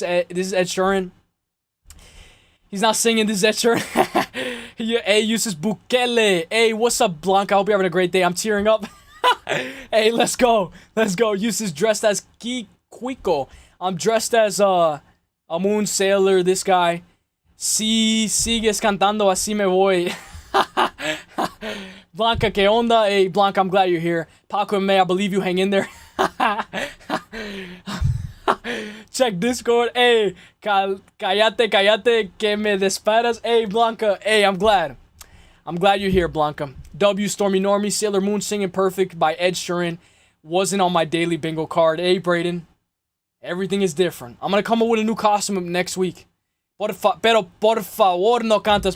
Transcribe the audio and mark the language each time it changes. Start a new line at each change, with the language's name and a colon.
English: This is Ed Sheeran. He's not singing this Ed Sheeran. Hey, Yusuf Bukele. Hey, what's up, Blanca? I hope you're having a great day. I'm tearing up. Hey, let's go. Let's go. Yusuf's dressed as Kiko. I'm dressed as a moon sailor. This guy.
Spanish: Si sigues cantando así me voy. Blanca, que onda?
English: Hey, Blanca, I'm glad you're here. Paco and May, I believe you. Hang in there. Check Discord. Hey,
Spanish: cállate, que me desesperas.
English: Hey, Blanca. Hey, I'm glad. I'm glad you're here, Blanca. W, Stormy Normie, Sailor Moon Singing Perfect by Ed Sheeran. Wasn't on my daily bingo card. Hey, Brayden. Everything is different. I'm gonna come up with a new costume next week.
Spanish: Pero por favor no cantas.